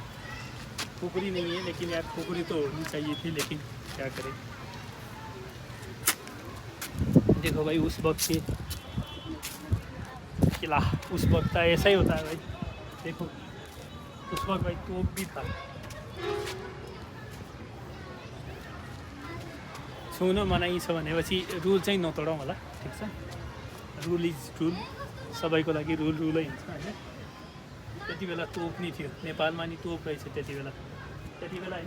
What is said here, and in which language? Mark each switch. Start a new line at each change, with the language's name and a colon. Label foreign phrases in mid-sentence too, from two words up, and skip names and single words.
Hindi: खोखरी नहीं है लेकिन यार, खोखरी तो होनी चाहिए थी, लेकिन क्या करें। देखो भाई उस वक्त के किला, उस वक्त का ऐसा ही होता है भाई। देखो उस वक्त भाई तोप भी था।
Nepali: छुन मनाइ छ भनेपछि रुल चाहिँ नतोडौँ होला, ठिक छ।
English: rule is rule,
Nepali: सबैको लागि रुलै हुन्छ होइन। त्यति बेला तोप नि थियो नेपालमा, नि तोप रहेछ त्यति बेला होइन।